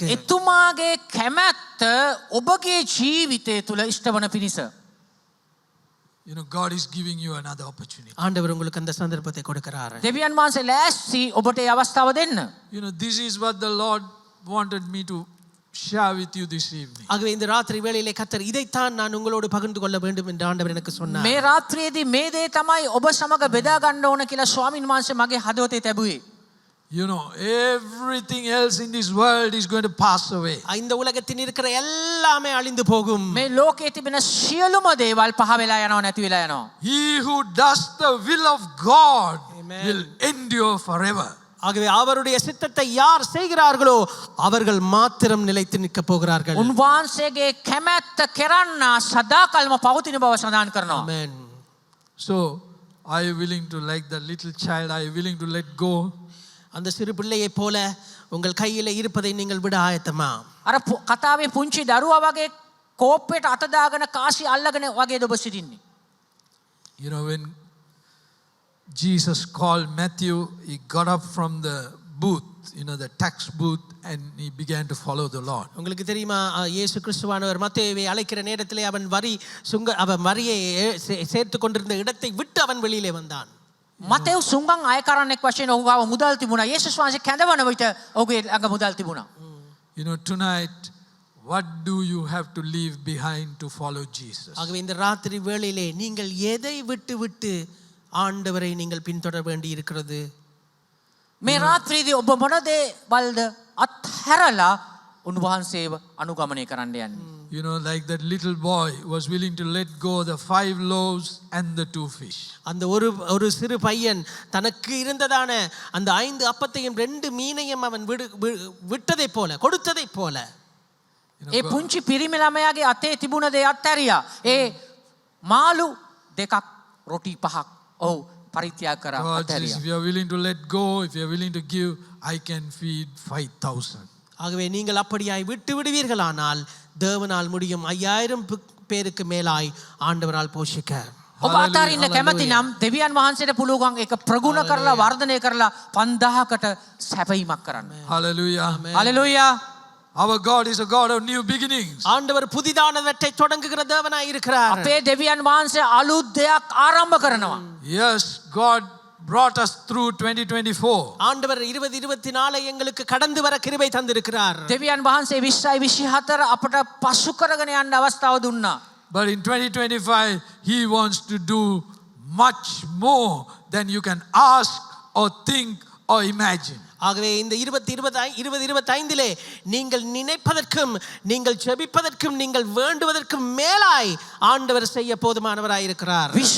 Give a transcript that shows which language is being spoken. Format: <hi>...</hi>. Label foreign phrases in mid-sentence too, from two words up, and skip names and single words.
<si>එතුමාගේ කැමැත්ත ඔබගේ ජීවිතය තුල ඉෂ්ටවන පිණිස.</si> <en>God is giving you another opportunity.</en> <ta>ஆண்டவர் உங்களுக்கு அந்த சந்தர்ப்பத்தை கொடுக்கிறார்.</ta> <si>දෙවියන් වහන්සේ ලෑස්ති ඔබට ඒ අවස්ථාව දෙන්න.</si> <en>This is what the Lord wanted me to share with you this evening.</en> <ta>ஆகவே இந்த ராத்திரி வேளையிலே கர்த்தர் இதைத்தான் நான் உங்களோடு பகிர்ந்து கொள்ள வேண்டும் என்று ஆண்டவர் எனக்கு சொன்னார்.</ta> <si>මේ රාත්‍රියේදී මේ දේ තමයි ඔබ සමග බෙදා ගන්න ඕන කියලා ස්වාමීන් වහන්සේ මගේ හදවතේ තැබුවේ.</si> <en>You know, everything else in this world is going to pass away.</en> <ta>இந்த உலகத்தில் இருக்கிற எல்லாமே அழிந்து போகும்.</ta> <si>මේ ලෝකයේ තිබෙන සියලුම දේවල් පහ වෙලා යනවා නැති වෙලා යනවා.</si> <en>He who does the will of God Amen. will endure forever.</en> <ta>ஆகவே அவருடைய சித்தத்தை யார் செய்கிறார்களோ அவர்கள் மாத்திரம் நிலைத்து நிற்க போகிறார்கள்.</ta> <si>උන්වහන්සේගේ කැමැත්ත කරන්නා සදාකල්ම පවතින බව සඳහන් කරනවා.</si> <en>Amen. So, are you willing to, like the little child, are you willing to let go?</en> <ta>அந்த சிறு பிள்ளையை போல உங்கள் கையில இருப்பதை நீங்கள் விட ஆயத்தமா?</ta> <si>අර කතාවේ පුංචි දරුවා වගේ කෝප්පේට අත දාගෙන කාසි අල්ලගෙන වගේද ඔබ සිටින්නේ.</si> <en>You know, when Jesus called Matthew, he got up from the booth, you know, the tax booth, and he began to follow the Lord.</en> <ta>உங்களுக்கு தெரியுமா இயேசு கிறிஸ்துவானவர் மத்தேயுவை அழைக்கிற நேரத்திலே அவன் வரியை சேர்த்து கொண்டிருந்த இடத்தை விட்டு அவன் வெளியிலே வந்தான்.</ta> <si>මතෙව් සුංගන් අය කරන්නෙක් වශයෙන් ඔහු ගාව මුදල් තිබුණා. යේසුස් වහන්සේ කැඳවන විට ඔහුගේ ළඟ මුදල් තිබුණා.</si> <en>You know, tonight, what do you have to leave behind to follow Jesus?</en> <ta>ஆகவே இந்த ராத்திரி வேளையிலே நீங்கள் எதை விட்டு ஆண்டவரை நீங்கள் பின்தொடர வேண்டி இருக்கிறது?</ta> <si>මේ රාත්‍රියේදී ඔබ මොන දේවල්ද අත්හැරලා උන්වහන්සේව අනුගමනය කරන්න යන්නේ?</si> <en>You know, like that little boy was willing to let go the 5 loaves and the 2 fish.</en> <ta>அந்த ஒரு சிறு பையன் தனக்கு இருந்ததான அந்த 5 அப்பத்தையும் 2 மீனையும் அவன் விட்டதை போல கொடுத்ததை போல.</ta> <si>ඒ පුංචි පිරිමි ළමයාගේ අතේ තිබුණ දේ අත්හැරියා. ඒ මාළු දෙකක් රොටි පහක් ඔව් පරිත්‍යාග කරා</si> <en>God says,</en> <si>අත්හැරියා.</si> <en>if you are willing to let go, if you are willing to give, I can feed 5,000.</en> <ta>ஆகவே நீங்கள் அப்படியாய் விட்டு விடுவீர்களானால் தேவனால் முடியும் 5000 பேருக்கு மேலாய் ஆண்டவரால் போஷிக்க.</ta> <si>ඔබ අතාරින්න කැමති නම් දෙවියන් වහන්සේට පුළුවන් ඒක ප්‍රගුණ කරලා වර්ධනය කරලා 5000කට සැපීමක් කරන්න.</si> <en>Hallelujah.</en> <si>හලෙලූයා.</si> <en>Our God is a God of new beginnings.</en> <ta>ஆண்டவர் புதிதானவற்றை தொடங்குகிற தேவனாய் இருக்கிறார்.</ta> <si>අපේ දෙවියන් වහන්සේ අලුත් දෙයක් ආරම්භ කරනවා.</si> <en>Yes, God brought us through 2024.</en> <ta>ஆண்டவர் 2024 எங்களுக்கு கடந்து வர கிருபை தந்திருக்கிறார்.</ta> <si>දෙවියන් වහන්සේ 2024 අපට පසු කරගෙන යන්න අවස්ථාව දුන්නා.</si> <en>But in 2025, He wants to do much more than you can ask or think or imagine.</en> <ta>ஆகவே இந்த 2025 நீங்கள் நினைப்பதற்கும் நீங்கள் ஜெபிப்பதற்கும் நீங்கள் வேண்டுவதற்கும் மேலாய் ஆண்டவர் செய்ய போதுமானவராய் இருக்கிறார்.</ta>